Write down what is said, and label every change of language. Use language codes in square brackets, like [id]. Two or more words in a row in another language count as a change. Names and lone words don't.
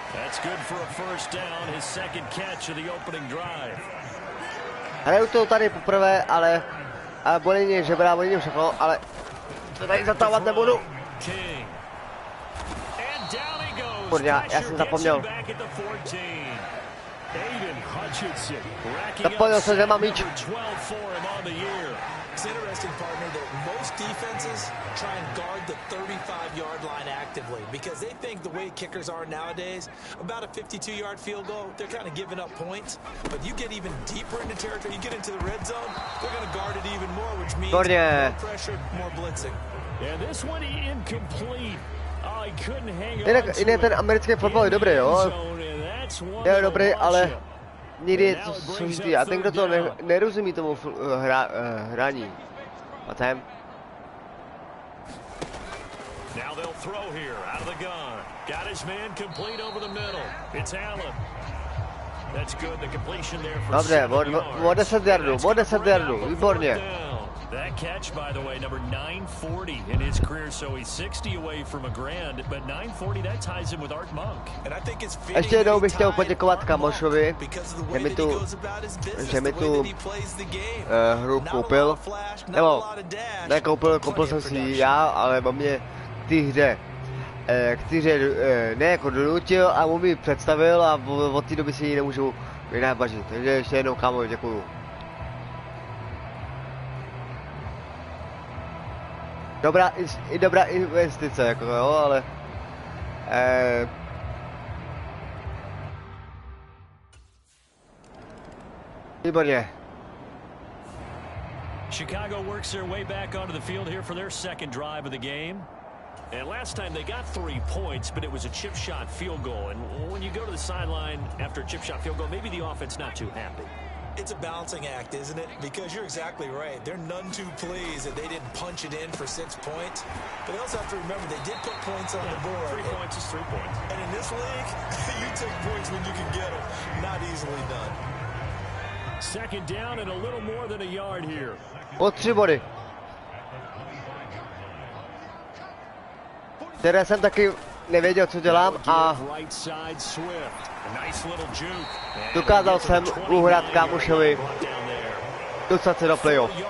[cs] Hraju to tady poprvé, ale bolí mě žebra, bolí mě všechno, ale to tady zatávat nebudu. Kurňa, já jsem zapomněl. Zapomněl jsem, že mám míč. [en] It's interesting, partner, that most defenses try and guard the 35-yard line actively because they think the way kickers are nowadays, about a 52-yard field goal, they're kind of giving up points. But you get even deeper into territory, you get into the red zone, they're going to guard it even more, which means more pressure, more blitzing. Yeah, this one incomplete. Oh, he couldn't hang on. [cs] Jinak ten americký fotbal je dobrý, jo. Je dobrý, ale někdy je to složitý a ten, kdo to nerozumí tomu hraní. A ten. [en] Now they'll throw here out of the gun. Got his man complete over the middle. It's Allen. That's good. The completion there for [cs] dobře, o 10 yardů, výborně. [en] That catch, by the way, number 940 in his career, so he's 60 away from a grand, but 940, that ties him with Art Monk. And I think it's [cs] ještě jednou bych chtěl poděkovat kamošovi, že mi tu hru koupil, nebo koupil jsem si ji já, ale mám mě k té hře, ne jako donutil a mu mi představil a od té doby si ji nemůžu jinak bažit, takže ještě jednou kámo, děkuju. Dobrá investice, jako jo, ale... Výborně. [en] Chicago works their way back onto the field here for their second drive of the game. And last time they got 3 points, but it was a chip shot field goal. And when you go to the sideline after a chip shot field goal, maybe the offense not too happy. It's a balancing act, isn't it? Because you're exactly right. They're none too pleased that they didn't punch it in for 6 points. But they also have to remember they did put points on the board. 3 points is 3 points. And in this league, you take points when you can get them. Not easily done. Second down and a little more than a yard here. [cs] O 3 body. Které jsem taky nevěděl, co dělám a dokázal jsem uhrát kámošovi dostat se do playoff.